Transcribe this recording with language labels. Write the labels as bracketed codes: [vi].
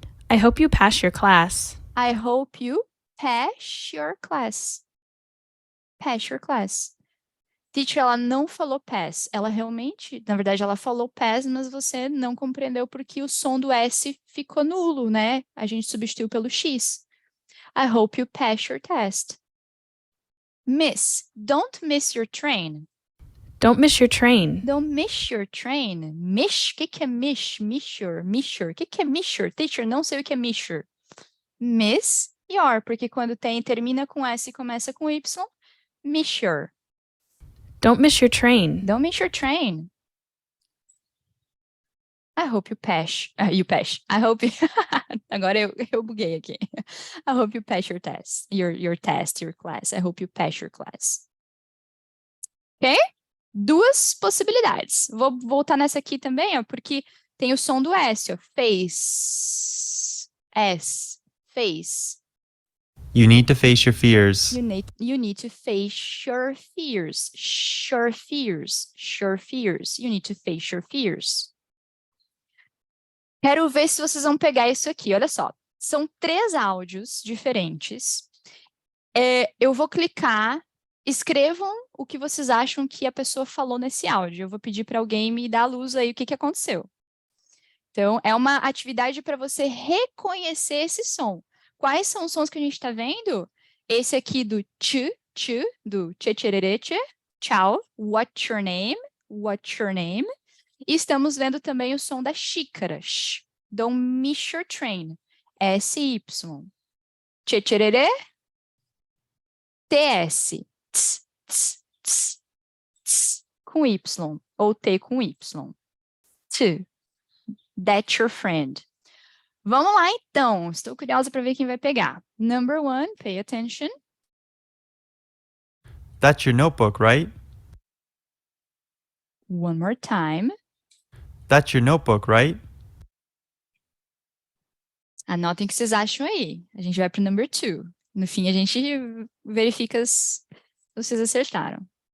[en] I hope you pass your class. I hope you pass your class. Pass your class. [pt] Teacher, ela não falou pass. Ela realmente, na verdade, ela falou pass, mas você não compreendeu porque o som do S ficou nulo, né? A gente substituiu pelo X. [en] I hope you pass your test. Miss, don't miss your train. Don't miss your train. Don't miss your train. Miss, [pt] o que é [en] miss? [pt] Missure, missure. O que é missure? Teacher, não sei o que é missure. [en] Miss your, [pt] porque quando termina com S e começa com Y, missure. [en] Don't miss your train. Don't miss your train. I hope you pass. You pass. I hope you... [pt] Agora eu buguei aqui. [en] I hope you pass your test. Your test, your class. I hope you pass your class. [pt] Ok? Duas possibilidades. Vou voltar nessa aqui também, ó, porque tem o som do S, ó. [en] Face. S. Face. You need to face your fears. You need to face your fears. Your fears. Your fears. You need to face your fears. [pt] Quero ver se vocês vão pegar isso aqui. Olha só. São 3 áudios diferentes. Eu vou clicar. Escrevam o que vocês acham que a pessoa falou nesse áudio. Eu vou pedir para alguém me dar a luz aí o que aconteceu. Então, é uma atividade para você reconhecer esse som. Quais são os sons que a gente está vendo? Esse aqui do ch, do tchê, tchererê, tchê, tchau, [en] what's your name, what's your name. [pt] E estamos vendo também o som da xícara, sh, [en] don't miss your train, [pt] SY. Tchê, tchererê, TS, ts, ts, ts, ts, com Y, ou T com Y. T, [en] that's your friend. [pt] Vamos lá, então. Estou curiosa para ver quem vai pegar. [en] Number 1, pay attention. That's your notebook, right? One more time. That's your notebook, right? [pt] Anotem o que vocês acham aí. A gente vai para o number 2. No fim, a gente verifica se vocês acertaram.